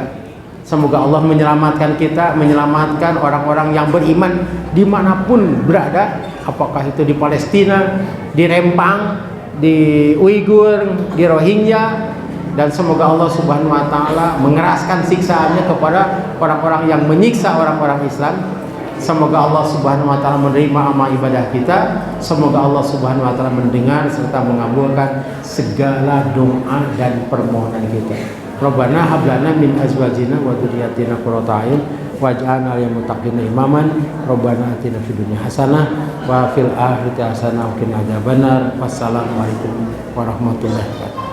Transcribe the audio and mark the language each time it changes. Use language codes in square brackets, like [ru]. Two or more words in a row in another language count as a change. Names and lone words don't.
[id] Semoga Allah menyelamatkan kita, menyelamatkan orang-orang yang beriman dimanapun berada, apakah itu di Palestina, di Rempang, di Uighur, di Rohingya, dan semoga Allah [ar] سبحانه وتعالى [id] mengeraskan siksaannya kepada orang-orang yang menyiksa orang-orang Islam. Semoga Allah [ar] سبحانه وتعالى [id] menerima amal ibadah kita. Semoga Allah [ar] سبحانه وتعالى [id] mendengar serta mengabulkan segala doa dan permohonan kita. [ar] ربنا هب لنا من أزواجنا وذرياتنا قرة أعين واجعلنا للمتقين إماما. ربنا آتنا في الدنيا حسنة وفي الآخرة حسنة وقنا عذاب النار. والسلام عليكم ورحمة الله وبركاته.